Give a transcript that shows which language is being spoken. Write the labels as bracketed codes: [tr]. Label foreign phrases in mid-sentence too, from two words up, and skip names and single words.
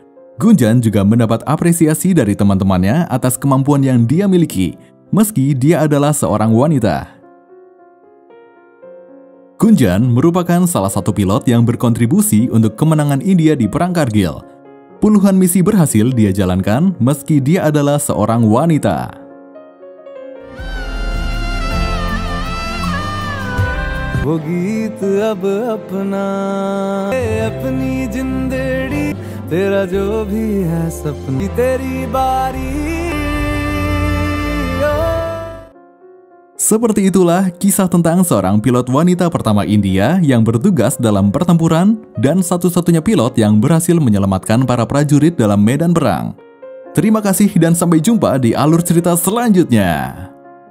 [id] Gunjan juga mendapat apresiasi dari teman-temannya atas kemampuan yang dia miliki, meski dia adalah seorang wanita. Gunjan merupakan salah satu pilot yang berkontribusi untuk kemenangan India di Perang Kargil. Puluhan misi berhasil dia jalankan meski dia adalah seorang wanita. [hi] वो गीत अब अपना अपनी जिंदड़ी तेरा जो भी है सपनी तेरी बारी. [id] Seperti itulah kisah tentang seorang pilot wanita pertama India yang bertugas dalam pertempuran dan satu-satunya pilot yang berhasil menyelamatkan para prajurit dalam medan perang. Terima kasih dan sampai jumpa di alur cerita selanjutnya.